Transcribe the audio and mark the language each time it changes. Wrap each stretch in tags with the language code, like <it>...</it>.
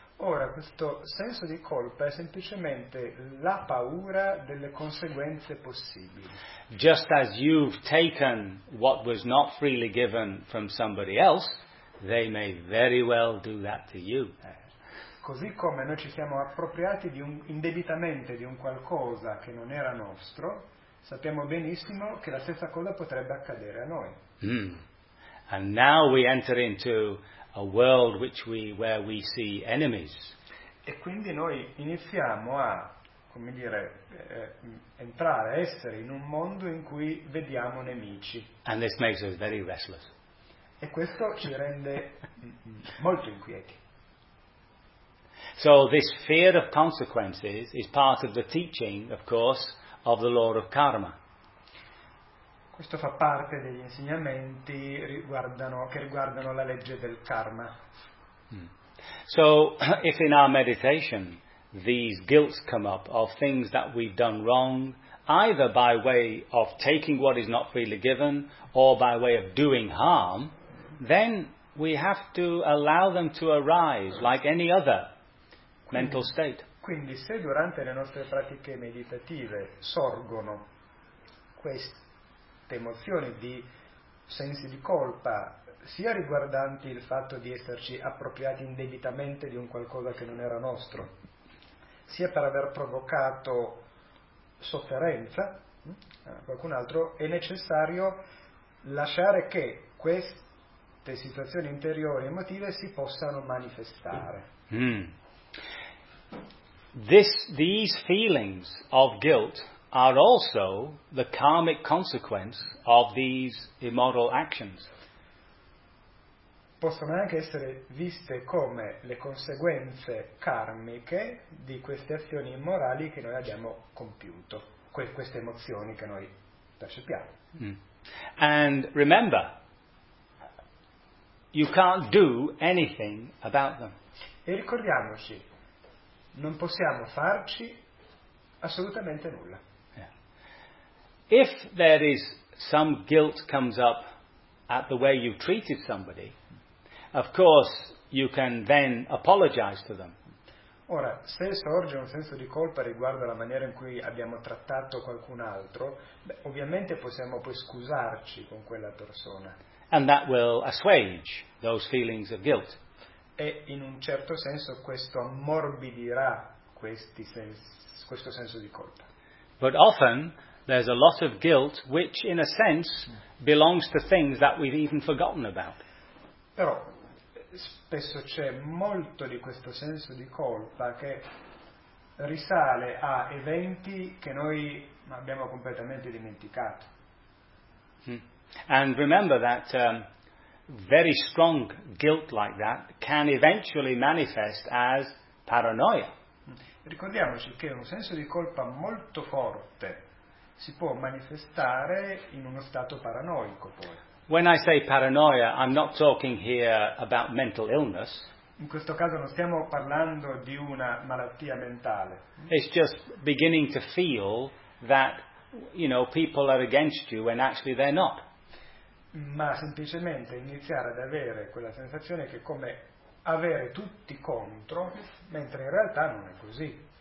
<it>Ora, questo senso di colpa è semplicemente la paura delle conseguenze possibili.</it> <en>Just as you've taken what was not freely given from somebody else, they may very well do that to you.</en> <it>Così come noi ci siamo appropriati indebitamente di un qualcosa che non era nostro, sappiamo benissimo che la stessa cosa potrebbe accadere a noi.</it> <en>Mm. And now we enter into a world where we see enemies.</en> <it>E quindi noi iniziamo a, come dire, entrare, essere in un mondo in cui vediamo nemici.</it> <en>And this makes us very restless.</en> <it>E questo ci rende molto inquieti.</it> <en>So this fear of consequences is part of the teaching, of course, of the law of karma.</en> <it>Questo fa parte degli insegnamenti che riguardano la legge del karma.</it> <en>So, if in our meditation these guilts come up of things that we've done wrong, either by way of taking what is not freely given or by way of doing harm, then we have to allow them to arise like any other mental state.</en> <it>Quindi se durante le nostre pratiche meditative sorgono queste emozioni di sensi di colpa, sia riguardanti il fatto di esserci appropriati indebitamente di un qualcosa che non era nostro, sia per aver provocato sofferenza a qualcun altro, è necessario lasciare che queste situazioni interiori e emotive si possano manifestare. Mm.</it> <en>These feelings of guilt are also the karmic consequence of these immoral actions.</en> <it>Possono anche essere viste come le conseguenze karmiche di queste azioni immorali che noi abbiamo compiuto, queste emozioni che noi percepiamo. Mm.</it> <en>And remember, you can't do anything about them.</en> <it>E ricordiamoci, non possiamo farci assolutamente nulla.</it> <en>If there is some guilt comes up at the way you treated somebody, of course you can then apologize to them.</en> <it>Ora, se sorge un senso di colpa riguardo alla maniera in cui abbiamo trattato qualcun altro, ovviamente possiamo poi scusarci con quella persona.</it> <en>And that will assuage those feelings of guilt.</en> <it>E in un certo senso questo ammorbidirà questo senso di colpa.</it> <en>But often there's a lot of guilt which, in a sense, belongs to things that we've even forgotten about.</en> <it>Però spesso c'è molto di questo senso di colpa che risale a eventi che noi abbiamo completamente dimenticato.</it> <en>And remember that very strong guilt like that can eventually manifest as paranoia.</en> <it>Ricordiamoci che un senso di colpa molto forte si può manifestare in uno stato paranoico poi.</it> <en>When I say paranoia, I'm not talking here about mental illness.</en> <it>In questo caso non stiamo parlando di una malattia mentale.</it> <en>It's just beginning to feel that, you know, people are against you when actually they're not.</en> <it>Ma semplicemente iniziare ad avere quella sensazione che è come avere tutti contro, mentre in realtà non è così.</it>